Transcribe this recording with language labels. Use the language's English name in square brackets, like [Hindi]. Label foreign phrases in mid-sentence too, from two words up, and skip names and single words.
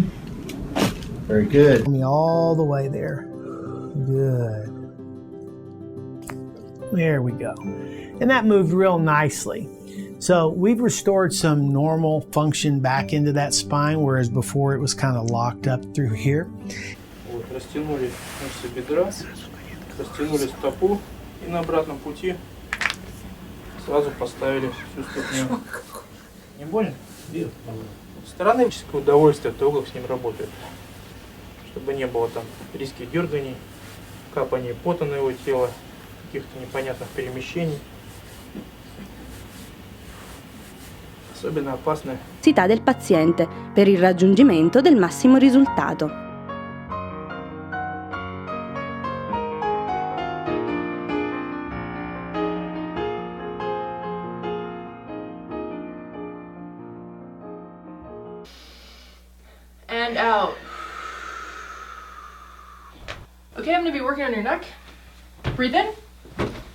[English] Very good. Me all the way there. Good. There we go. And that moved real nicely. So we've restored some normal function back into that spine, whereas before it was kind of locked up through here. [Russian] Вот, растянули мышцы бедра, растянули стопу и на обратном пути сразу поставили всю ступню. Не больно? Со стороны удовольствие от того, как с ним работает. Чтобы не было там резких дерганий, капания пота на его тело, каких-то непонятных перемещений. Особенно опасны. [Italian] Del paziente per il raggiungimento del massimo risultato. [English] And out. Okay, I'm going to be working on your neck.